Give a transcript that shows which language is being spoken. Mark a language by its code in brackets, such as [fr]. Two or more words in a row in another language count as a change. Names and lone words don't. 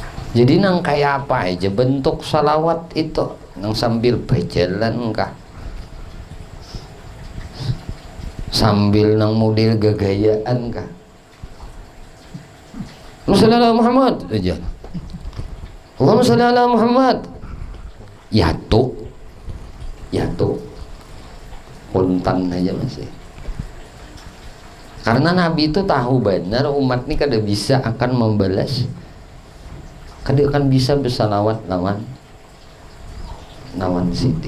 [bjn] Jadi nang kayak apa aja bentuk salawat itu, nang sambil berjalan kah, sambil nang model gagayaan kah, [ar] اللهم صل على محمد aja, اللهم صل على محمد, [bjn] ya tuh puntan aja masih. Karena Nabi itu tahu benar umat ini kada bisa akan membalas, kada akan bisa bersalawat lawan sidin.